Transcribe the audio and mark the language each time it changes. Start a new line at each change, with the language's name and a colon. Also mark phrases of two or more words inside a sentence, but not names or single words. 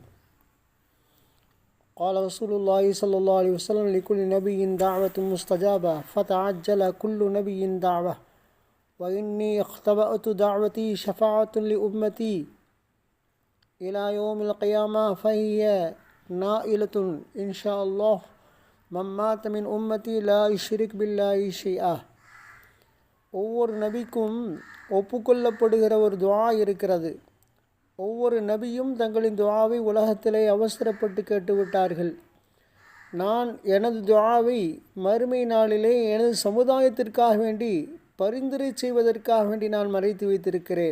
Arabic: قال رسول الله صلى الله عليه وسلم: لكل نبي دعوة مستجابة فتعجل كل نبي دعوة وإني اختبأت دعوتي شفاعة لأمتي إلى يوم القيامة فهي نائلة إن شاء الله من مات من أمتي لا يشرك بالله شيئا.
Tamil: ஒவ்வொரு நபிக்கும் ஒப்புக்கொள்ளப்படுகிற ஒரு துஆ இருக்கிறது. ஒவ்வொரு நபியும் தங்களின் துஆவை உலகத்திலே அவசரப்பட்டு கேட்டுவிட்டார்கள். நான் எனது துஆவை மறுமை நாளிலே எனது சமுதாயத்திற்காக வேண்டி பரிந்துரை செய்வதற்காக வேண்டி நான் மறைத்து வைத்திருக்கிறேன்.